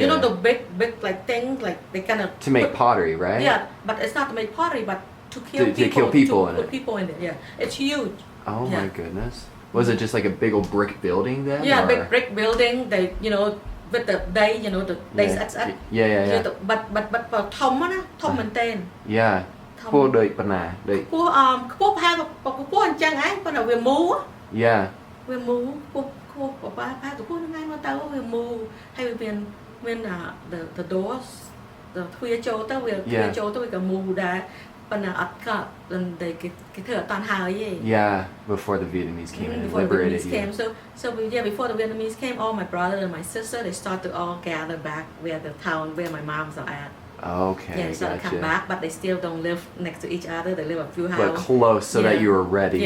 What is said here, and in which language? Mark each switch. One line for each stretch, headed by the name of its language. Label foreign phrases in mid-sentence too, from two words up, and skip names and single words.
English: the big like things like they kind of to make pottery, right? Yeah, but it's not to make pottery, but to kill people. To kill people to in put it. people in it. Yeah, it's huge. Oh Yeah. my goodness. Was it just like a big old brick building then? Yeah, or? big brick building. They with the day the days at. Yeah.
Khmer: But ធំណាធំមែនតើ
English: Yeah.
Khmer: ធំ Fullដូចប៉ុណ្ណាដូច ខ្ពស់ខ្ពស់ប្រហែលខ្ពស់អញ្ចឹងឯងប៉ុន្តែវាមូ
English: Yeah.
Khmer: វាមូខ្ពស់ប្រហែលខ្ពស់ហ្នឹងឯងមកទៅវាមូហើយវាមាន
English: the doors
Khmer: ទ្វារចូលទៅវាទ្វារចូលទៅវាក៏មូដែរប៉ុន្តែអត់ក៏គេធ្វើអត់តាន់ហើយទេ
English: Yeah, before the Vietnamese came and before the liberated Vietnamese you. came. So before the Vietnamese came, all my brother and my sister they start to all gather back where the town where my moms are at. Okay, Yeah, so they come back, but they still don't live next to each other. They live a few houses. But close so that you were ready.